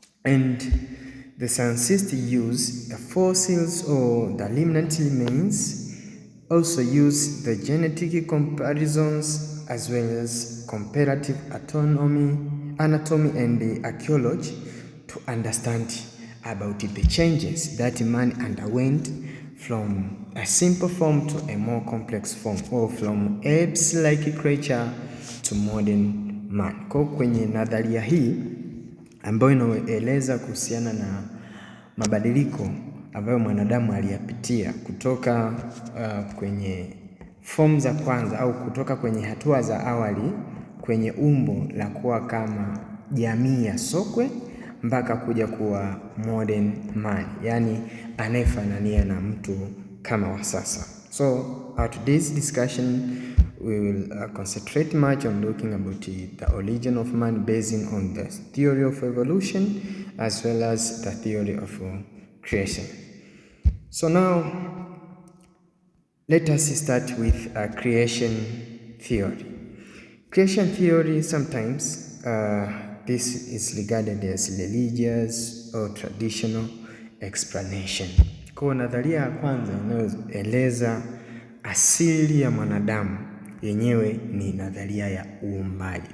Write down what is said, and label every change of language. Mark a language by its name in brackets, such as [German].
[English] And the scientists use the fossils or the remnant remains, also use the genetic comparisons as well as comparative anatomy and the archaeology to understand about the changes that man underwent from a simple form to a more complex form, or from apes-like creature to modern man. [Swahili] Kwa kwenye nadharia hii ambayo inaeleza kuhusiana na mabadiliko ambayo mwanadamu aliyapitia kutoka kwenye form za kwanza au kutoka kwenye hatua za awali kwenye umbo la kuwa kama jamii ya sokwe mpaka kuja kuwa [English] modern man, [Swahili] yani anayefanania na mtu kama wa sasa. [English] So today's discussion we will concentrate much on looking about the origin of man based on the theory of evolution as well as the theory of creation. So now let us start with creation theory. Creation theory sometimes this is regarded as religious or traditional explanation. [Swahili] Kwa nadharia ya kwanza inayoeleza asili ya mwanadamu yenyewe ni nadharia ya uumbaji.